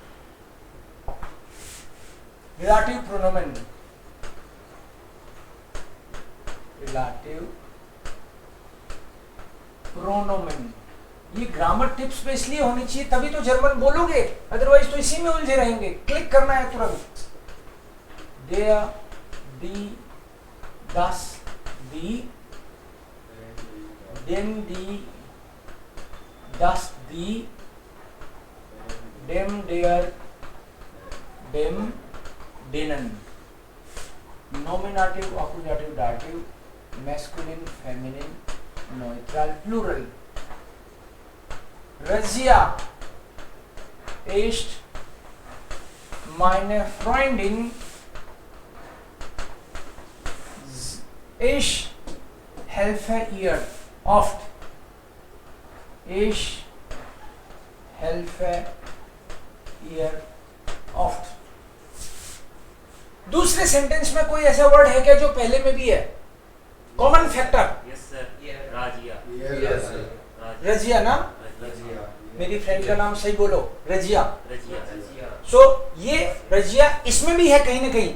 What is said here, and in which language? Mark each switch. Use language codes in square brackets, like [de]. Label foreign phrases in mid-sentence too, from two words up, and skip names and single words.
[de] Relativ Pronomen, Relativ Pronomen, [hi] ये [en] grammar tips [hi] पे इसलिए होनी चाहिए, तभी तो जर्मन बोलोगे, अदरवाइज तो इसी में उलझे रहेंगे। क्लिक करना है तुरंत। [de] der, die, das, die, den, die, das, die, dem, der, dem, denen, [en] nominative, accusative, dative, masculine, feminine, neutral, plural. [de] Razia ist meine Freundin. Ich helfe ihr oft. Ich helfe ihr oft. [hi] दूसरे सेंटेंस में कोई ऐसा वर्ड है क्या जो पहले में भी है? [en] common factor. yes sir, राजिया। yes sir, [hi] रजिया ना? रजिया। मेरी फ्रेंड का नाम सही बोलो, रजिया। रजिया। सो ये रजिया इसमें भी है कहीं ना कहीं।